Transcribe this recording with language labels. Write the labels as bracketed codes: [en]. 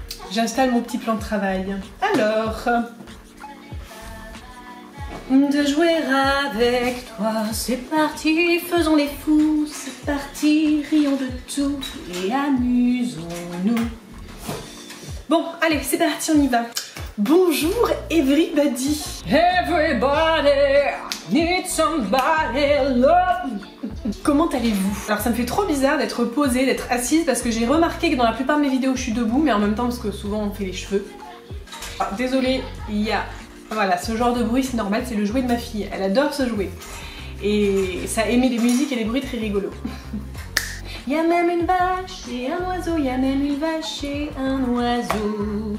[fr] J'installe mon petit plan de travail. Alors, de jouer avec toi, c'est parti, faisons les fous, c'est parti, rions de tout et amusons-nous. Bon, allez, c'est parti, on y va. Bonjour everybody. [en] Everybody needs somebody love. [fr] Comment allez-vous? Alors ça me fait trop bizarre d'être posée, d'être assise parce que j'ai remarqué que dans la plupart de mes vidéos je suis debout, mais en même temps parce que souvent on fait les cheveux. Ah, désolée, il y a... Voilà, ce genre de bruit c'est normal, c'est le jouet de ma fille. Elle adore ce jouet. Et ça émet des musiques et des bruits très rigolos. Il y a même une vache et un oiseau, il y a même une vache et un oiseau.